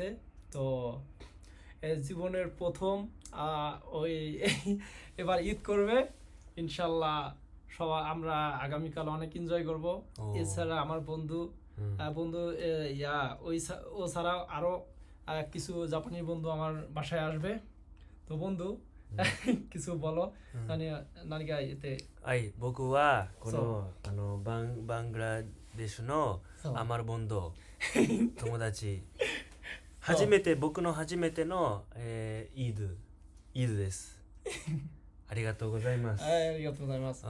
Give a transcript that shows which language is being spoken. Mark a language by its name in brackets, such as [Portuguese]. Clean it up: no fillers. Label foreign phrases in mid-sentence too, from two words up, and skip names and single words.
[Bangla] তো জীবনের প্রথম ওই এবার ঈদ করবে ইনশাল্লাহ। সবাই আমরা আগামীকাল অনেক এনজয় করব। ও। এছাড়া আমার বন্ধু বন্ধু ও ছাড়াও আরো কিছু জাপানি বন্ধু আমার বাসায় আসবে। তো বন্ধু কিছু বলো নানিকা এতে। [Japanese] はい、僕はこのバングラデシュの [Bangla] আমার বন্ধু [Japanese] 友達僕の初めての、イードです。ありがとうございます。ありがとうございます。